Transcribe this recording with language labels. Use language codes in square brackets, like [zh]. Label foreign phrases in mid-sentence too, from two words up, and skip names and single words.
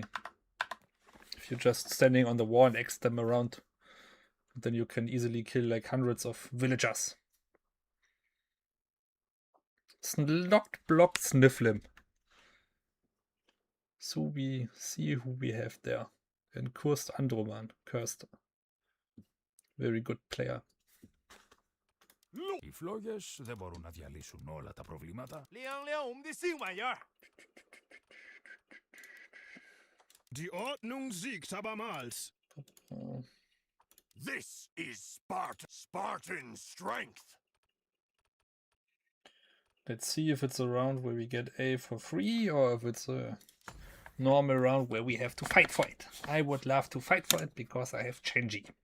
[en] If you're just standing on the wall and X them around, then you can easily kill like hundreds of villagers. Not block Snifflim. So we see who we have there. And Cursed Androman. Cursed. Very good player. [el] Οι φλόγες δεν μπορούν να διαλύσουν όλα τα προβλήματα. [de] Die Ordnung siegt abermals. [en] This is Spartan strength. Let's see if it's a round where we get A for free or if it's a normal round where we have to fight for it. I would love to fight for it because I have Chenji.